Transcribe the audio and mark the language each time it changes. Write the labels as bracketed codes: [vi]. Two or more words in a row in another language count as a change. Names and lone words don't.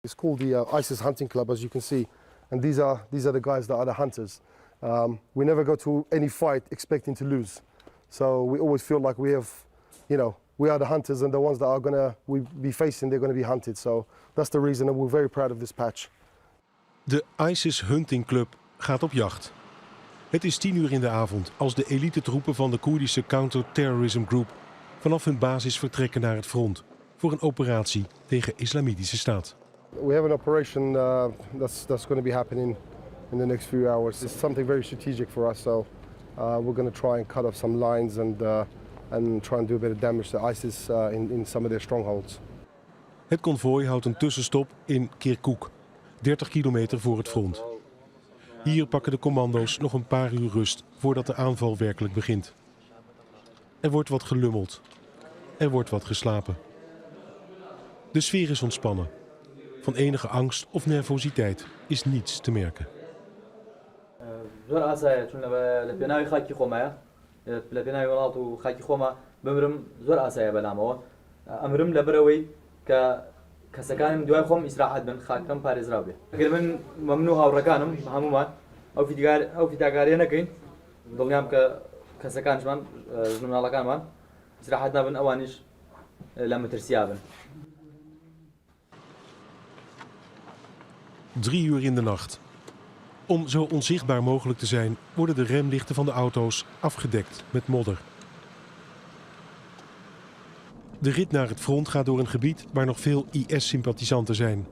[en] It's called the ISIS Hunting Club, as you can see, and these are the guys that are the hunters. We never go to any fight expecting to lose, so we always feel like we have, we are the hunters, and the ones that we be facing, they're gonna be hunted. So that's the reason, and we're very proud of this patch. [nl] De ISIS Hunting Club gaat op jacht. Het is 10 uur in de avond als de elitetroepen van de Koerdische Terrorism Group vanaf hun basis vertrekken naar het front voor een operatie tegen Islamitische Staat. [en] We have an operation that's going to be happening in the next few hours. It's something very strategic for us, so we're going to try and cut off some lines and try and do a bit of damage to ISIS in some of their strongholds. [nl] Het konvooi houdt een tussenstop in Kirkuk, 30 kilometer voor het front. Hier pakken de commando's nog een paar uur rust voordat de aanval werkelijk begint. Er wordt wat gelummeld. Er wordt wat geslapen. De sfeer is ontspannen. Van enige angst of nervositeit is niets te merken. [ckb] کەسەکانم دوای خۆم ئیسراحەت بن خاکەم پارێزراو بێ. ئەگەر من مەمنوع هاوڕەکانم هەمومان ئەو فیداکاریە نەکەین، دڵنیام کە کەسەکانمان ژنۆناڵەکانمان ئیسراحەت نابن، ئەوانیش لە مەترسیا بن. [nl] 3 uur in de nacht. Om zo onzichtbaar mogelijk te zijn, worden de remlichten van de auto's afgedekt met modder. De rit naar het front gaat door een gebied waar nog veel IS-sympathisanten zijn.